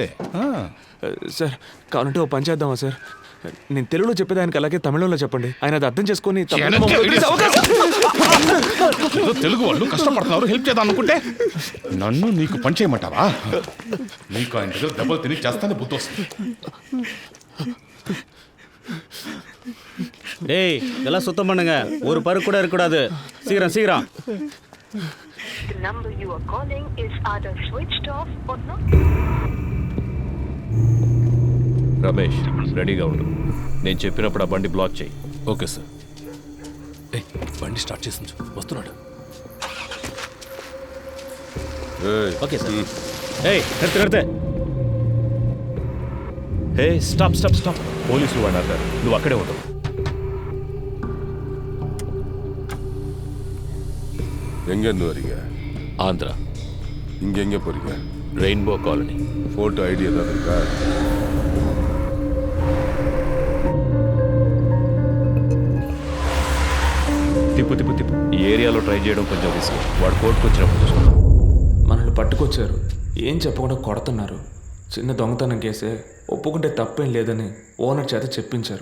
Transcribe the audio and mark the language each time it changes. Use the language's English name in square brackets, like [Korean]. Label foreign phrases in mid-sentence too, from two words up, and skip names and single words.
[Telugu] సార్ కావాలంటే ఓ పని చేద్దామా సార్? నేను తెలుగులో చెప్పేదానికి అలాగే తమిళంలో చెప్పండి. ఆయన అది అర్థం చేసుకొని తెలుగు వాళ్ళు కష్టపడుతున్నారు, హెల్ప్ చేద్దాం అనుకుంటే నన్ను నీకు పని చేయమంటావా? నీకు ఆయన దగ్గర దెబ్బలు తిని చేస్తానే బుద్ధి వస్తుంది. [Tamil] டேய் இதெல்லாம் சுத்தம் பண்ணுங்க, ஒரு பரு கூட இருக்கக்கூடாது. சீக்கிரம் சீக்கிரம். [English] The number you are calling is either switched off or not. [Telugu] రమేష్ రెడీగా ఉండు. నేను చెప్పినప్పుడు ఆ బండి బ్లాక్ చేయి. ఓకే సార్. బండి స్టార్ట్ చేసి వస్తున్నాడు. ఓకే సార్. [Tamil] ஏய் நிறுத்து நிறுத்து. [English] hey stop stop stop. [Telugu] పోలీసులు వాడు అన్నారు, నువ్వు అక్కడే ఉండవు. [Tamil] எங்கேருந்து வரீங்க? ஆந்திரா. இங்கே எங்கே போகிறீங்க? ரெயின்போ காலனி. ஃபோட்டோ ஐடி ஏதாவது இருக்கா? [Telugu] తిప్పు తిప్పు తిప్పు. ఈ ఏరియాలో ట్రై చేయడం కొంచెం రిస్క్. వాడు కోర్టుకు వచ్చినప్పుడు చూసుకున్నాం. మనల్ని పట్టుకొచ్చారు, ఏం చెప్పకుండా కొడుతున్నారు. చిన్న దొంగతనం కేసే, ఒప్పుకుంటే తప్పేం లేదని ఓనర్ చేత చెప్పించారు.